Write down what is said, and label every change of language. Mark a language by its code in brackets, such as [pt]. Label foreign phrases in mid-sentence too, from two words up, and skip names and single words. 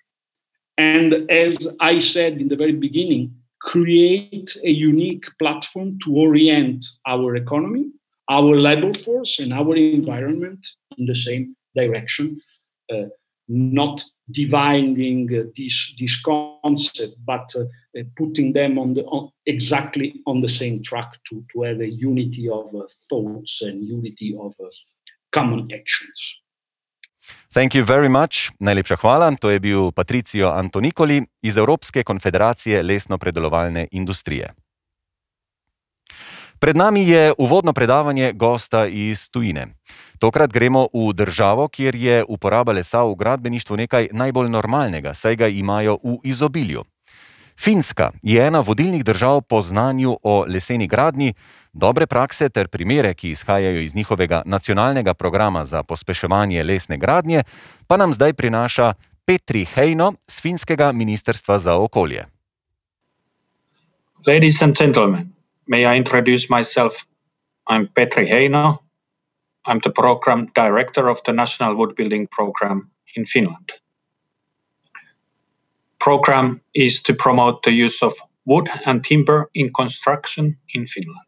[en] And as I said in the very beginning, create a unique platform to orient our economy, our labor force, and our environment in the same direction, not dividing this concept, but putting them exactly on the same track to have a unity of thoughts and unity of common actions. Thank you very much. [sl] Najlepša hvala. To je bil Patrizio Antonicoli iz Evropske konfederacije lesno-predelovalne industrije. Pred nami je uvodno predavanje gosta iz tujine. Tokrat gremo v državo, kjer je uporaba lesa v gradbeništvu nekaj najbolj normalnega, saj ga imajo v izobilju. Finska je ena vodilnih držav po znanju o leseni gradnji, dobre prakse ter primere, ki izhajajo iz njihovega nacionalnega programa za pospeševanje lesne gradnje, pa nam zdaj prinaša Petri Heino z finskega ministrstva za okolje. [en] Ladies and gentlemen, may I introduce myself? I'm Petri Heino. I'm the program director of the National Wood Building Program in Finland. Program is to promote the use of wood and timber in construction in Finland.